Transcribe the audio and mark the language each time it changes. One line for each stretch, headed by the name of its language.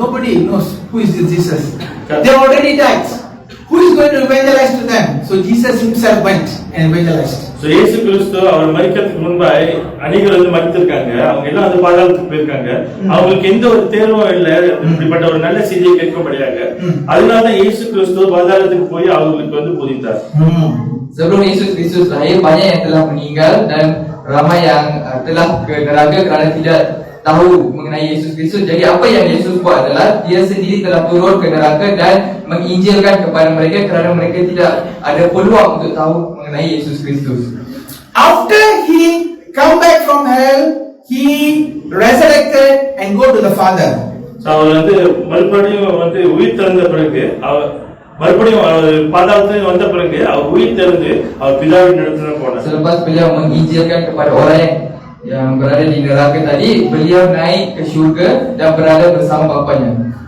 English: Nobody knows who is this Jesus. They already died. Who is going to evangelize to them? So Jesus himself went and evangelized.
Tamil: So இயேசு கிறிஸ்து அவர் மரிக்கிறதுக்கு முன்பாய் அநேகர் வந்து மரித்திருக்காங்க. அவங்க எல்லாம் வந்து பாதாளத்துக்கு போயிருக்காங்க. அவங்களுக்கு எந்த ஒரு தேர்வும் இல்லை இப்படிப்பட்ட ஒரு நல்ல செய்தியை கேட்கும்படியாக. அதனால இயேசு கிறிஸ்து பாதாளத்துக்கு போய் அவங்களுக்கு வந்து போதித்தார்.
Malay: Sebelum Yesus Kristus lahir, banyak yang telah meninggal dan ramai yang telah ke neraka kerana tidak tahu mengenai Yesus Kristus. Jadi apa yang Yesus buat adalah dia sendiri telah turun ke neraka dan menginjilkan kepada mereka kerana mereka tidak ada peluang untuk tahu mengenai Yesus Kristus.
English: After he come back from hell, he resurrected and go to the Father.
Tamil: So அவர் வந்து மறுபடியும் வந்து உயிர் தெழுந்த பிறகு அவர் மறுபடியும் பாதாளத்துக்கு வந்த பிறகு அவர் உயிர் தெழுந்து அவர் பிதாவின் இடத்துல போனார்.
Malay: Selepas beliau menginjilkan kepada orang yang berada di neraka tadi, beliau naik ke syurga dan berada bersama Bapanya.